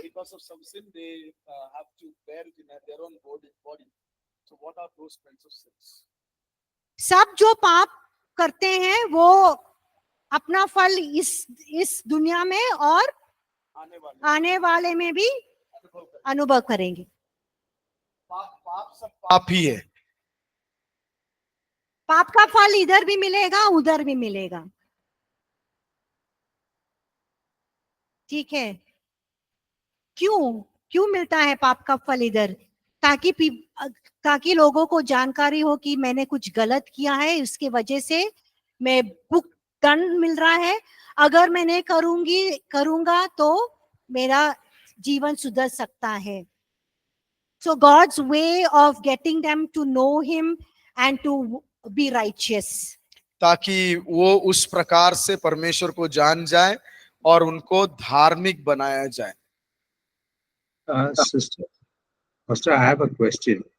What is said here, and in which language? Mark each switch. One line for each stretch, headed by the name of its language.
English: because of some sin they have to bear it in their own body. So what are those kinds of sins?
Hindi: सब जो पाप करते हैं वो अपना फल इस दुनिया में और आने वाले में भी अनुभव करेंगे. पाप सब पाप ही है। पाप का फल इधर भी मिलेगा उधर भी मिलेगा. ठीक है. क्यों मिलता है पाप का फल इधर? ताकि लोगों को जानकारी हो कि मैंने कुछ गलत किया है, इसके वजह से मैं दंड मिल रहा है. अगर मैं नहीं करूंगा तो मेरा जीवन सुधर सकता है.
English: So God's way of getting them to know him and to be righteous.
Hindi: ताकि वो उस प्रकार से परमेश्वर को जान जाए और उनको धार्मिक बनाया जाए.
English: Sister, Pastor, I have a question.